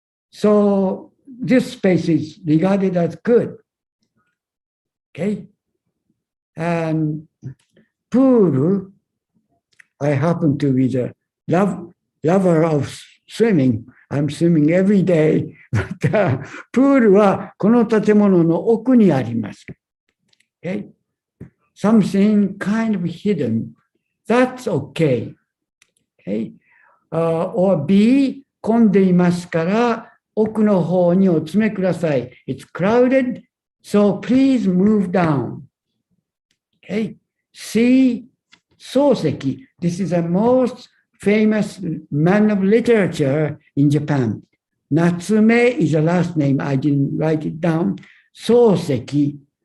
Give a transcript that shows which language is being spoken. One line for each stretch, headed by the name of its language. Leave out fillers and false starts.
English: So this space is regarded as good. Okay? And pool, I happen to be the lover of swimming. I'm swimming every day.
Japanese: But プールはこの建物の奥にあります。
English: Okay? something kind of hidden. That's okay. Okay?
Japanese: Or B、混んでいますから、奥の方にお詰めください。
English: It's crowded, so please move down. Okay? C、漱石。 This is the most famous man of literature in Japan. Natsume is the last name. I didn't write it down. 漱石。